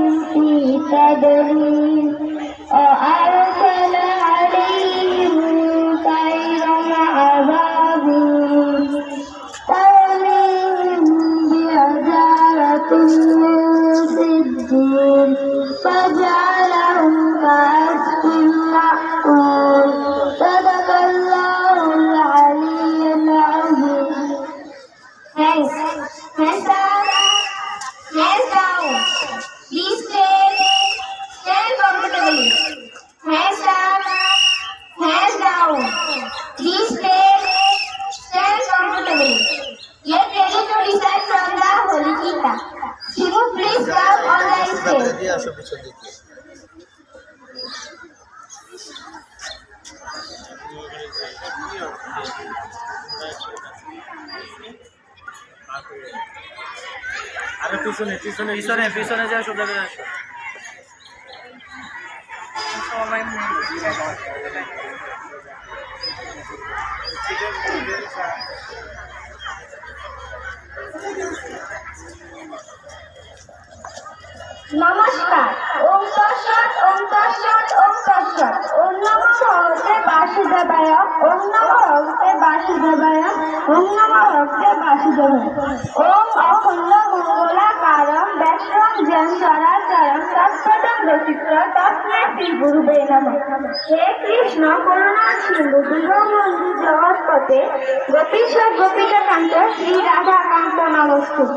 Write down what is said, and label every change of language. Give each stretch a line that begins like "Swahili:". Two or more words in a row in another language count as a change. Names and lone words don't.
Arabic: في تدليل وأرسل عليهم طيرا أبابيل ترميهم بحجارة من سجيل فجعلهم كعصف مأكول صدق الله العلي العظيم.
English: Hands down, hands down. Please stand comfortably. Hands down, hands down. Please stand comfortably. Get ready to recite from the Holy Gita. Shivu, please come on the stage.
Bangla: আরে পিছনে পিছনে পিছনে পিছনে যা সোজা করে আসো সবাই নমস্কার।
Sanskrit: ওম তৎসৎ ওম তৎসৎ ওম তৎসৎ। ওম নমঃ ভগবতে বাসুদেবায় ওম নমঃ ভগবতে বাসুদেবায় ওম নমঃ ভগবতে বাসুদেবায়। ওম অখণ্ড মঙ্গলাকারম ব্যাসম জ্ঞান চরাচরম তৎপদম দশিত্র তস্মৈ শ্রী গুরুবে নমঃ। হে কৃষ্ণ করুণা সিন্ধু দীনবন্ধু জগৎপতে গোপীশ গোপিকাকান্ত শ্রী রাধাকান্ত নমস্তুতে।